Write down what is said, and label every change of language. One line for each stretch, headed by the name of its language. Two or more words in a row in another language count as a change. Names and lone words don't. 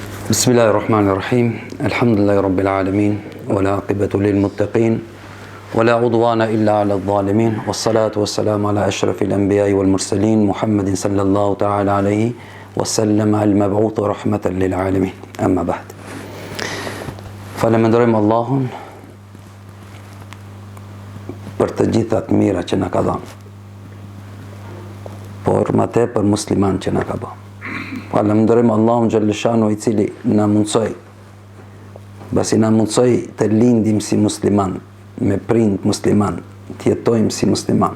Arabic: بسم الله الرحمن الرحيم. الحمد لله رب العالمين. والعاقبة للمتقين. ولا عدوان إلا على الظالمين. والصلاة والسلام على أشرف الأنبياء والمرسلين محمد صلى الله تعالى عليه وسلم المبعوث رحمة للعالمين. أما بعد.
Albanian: Falenderojmë Allahun për të gjitha të mira që na ka dhënë. Por më tepër musliman që na ka bërë. Falenderojmë Allahun xhaleshanu i cili na mundsoi, pasi na mundsoi të lindim si musliman, me prind musliman, të jetojmë si musliman.